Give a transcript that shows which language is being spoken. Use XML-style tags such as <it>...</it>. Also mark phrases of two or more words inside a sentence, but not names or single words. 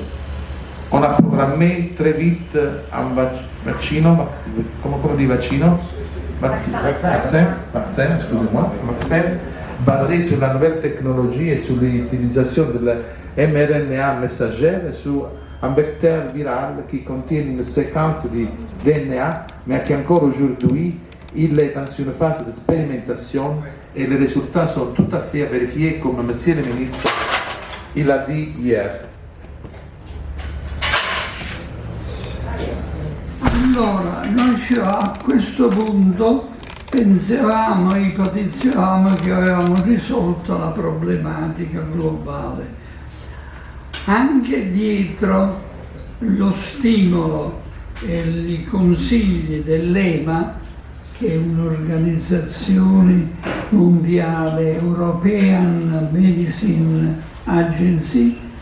<fr>On a programmé très vite un vaccin, excusez-moi, basé sur la nouvelle technologie et sur l'utilisation de la mRNA messager et sur un vecteur viral qui contient une séquence de DNA, mais qui encore aujourd'hui, il est dans une phase d'expérimentation et les résultats sont tout à fait vérifiés comme Monsieur le ministre il a dit hier.</fr> <it>Allora, noi a questo punto pensavamo, ipotizzavamo che avevamo risolto la problematica globale. Anche dietro lo stimolo e i consigli dell'EMA, che è un'organizzazione mondiale,</it> <en>European Medicine Agency,</en>